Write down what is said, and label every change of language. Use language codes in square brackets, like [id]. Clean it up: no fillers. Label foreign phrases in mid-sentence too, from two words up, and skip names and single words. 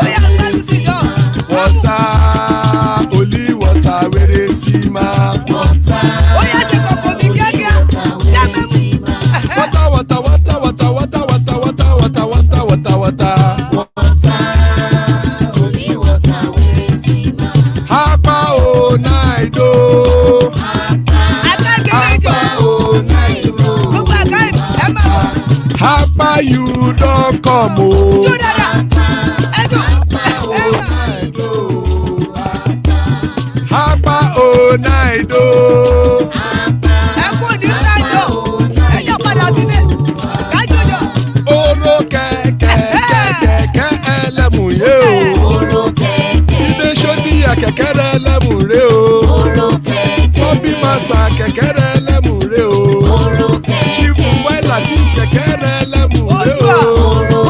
[en] Water. Only water. Where they see ma. Water. Water. Water. Water. Water. Water. Water. Water. Water. Water. Water. Only water. Where they see ma. [yo] Hapa o naido. Hapa o naido. [en] Hapa you don't come o. [yo] Hapa o naido. Oro kẹ̀kẹ́ ẹlẹ́mù yé o. Ilé sọ́dí kẹ̀kẹ́ ẹlẹ́mù rẹ o. Bobby master kẹ̀kẹ́ ẹlẹ́mù rẹ o. Chief Faila ti kẹ̀kẹ́ ẹlẹ́mù rẹ o.